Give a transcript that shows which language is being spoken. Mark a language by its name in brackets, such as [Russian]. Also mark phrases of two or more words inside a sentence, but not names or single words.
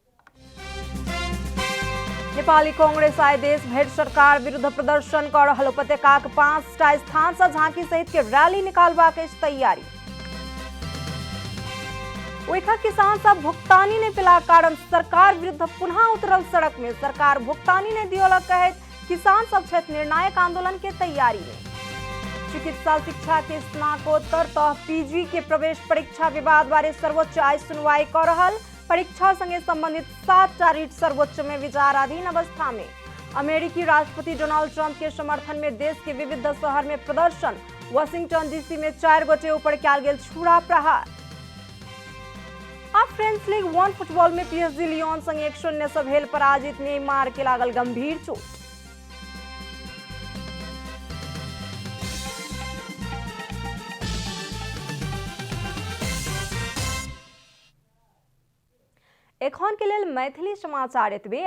[Maithili] नेपाली कांग्रेस आइ देश भरि सरकार विरुद्ध प्रदर्शन कर रहल उपत्यकाक 5टा स्थान से झांकी सहित के रैली निकालबाक अछि तैयारी। ओइठा किसान सब भुगतानी नहि पेलाक कारण सरकार विरुद्ध पुनः उतरल सड़क में। सरकार भुगतानी नहि दियोलक कहैत किसान सब छथि निर्णायक आंदोलन के तैयारी में। चिकित्सा शिक्षा के स्नातकोत्तर तह पीजी के प्रवेश परीक्षा विवाद बारे सर्वोच्च आइ सुनवाई कर रहल। परीक्षा संगे संबंधित 7टा रीट सर्वोच्च में विचाराधीन अवस्था में। अमेरिकी राष्ट्रपति डोनाल्ड ट्रंप के समर्थन में देश के विविध शहर में प्रदर्शन। वाशिंगटन डीसी में 4 गोटे ऊपर कयल गेल छुरा प्रहार। अब फ्रेंच लीग 1 फुटबॉल में पीएसजी लियोन संगे 1-0 से भेल पराजित नेमार के लागल गंभीर चोट। एखन के लेल मैथिली समाचार एतबे।